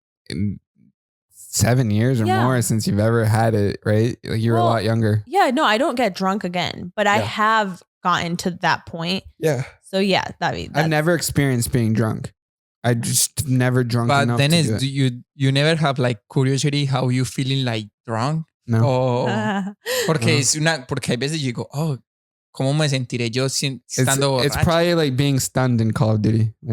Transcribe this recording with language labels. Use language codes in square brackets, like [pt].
[en] Like 7 years or more since you've ever had it, right? Like you were a lot younger. Yeah, no, I don't get drunk again, but I have gotten to that point. Yeah. So yeah, I've never experienced being drunk. I just never drunk enough. But then do you never have like curiosity how you feeling like drunk? No. [es] Oh, porque porque hay veces yo digo, oh, ¿cómo me sentiré yo estando borracho? [en] It's probably like being stunned in Call of Duty.